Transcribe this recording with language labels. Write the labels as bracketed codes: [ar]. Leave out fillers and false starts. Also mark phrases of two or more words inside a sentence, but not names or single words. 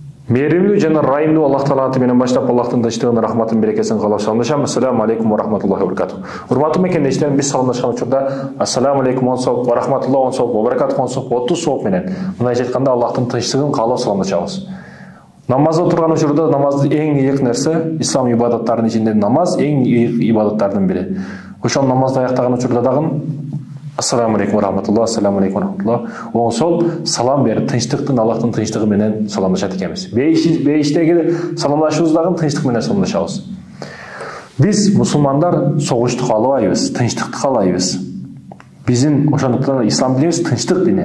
[kk] Мейірімді және райымды Аллах Тағала атымен баштап, Аллахтың тыныштығын, рахматын, берекесін қалап саламдашамын. [ar] السلام عليكم ورحمة الله وبركاته. [ky] Урматтуу мекендештер, биз саламдашкан учурда [ar] السلام عليكم [ky] он соп, [ar] ورحمة الله [ky] он соп, [ar] وبركاته [ky] он соп, 30 соп менен мындай айтканда [kk] Аллахтың тыныштығын қалап [ky] саламдашабыз. Намазда турган учурда намаз эң ыйык нерсе, ислам ибадаттарынын ичинде намаз эң ыйык ибадаттардын бири. Ошол намазды аяктаган учурда дагы [ar] السلام عليكم ورحمة الله, السلام عليكم ورحمة الله. [ky] Оң сол салам берип, тынчтыктын, Аллахтын тынчтыгы менен саламдашат экенбиз. Бейиштеги саламдашуубуз дагы тынчтык менен саламдашабыз. Биз мусулмандар согушту каалабайбыз, тынчтыкты каалайбыз. Биздин ошондуктан ислам динибиз тынчтык дини.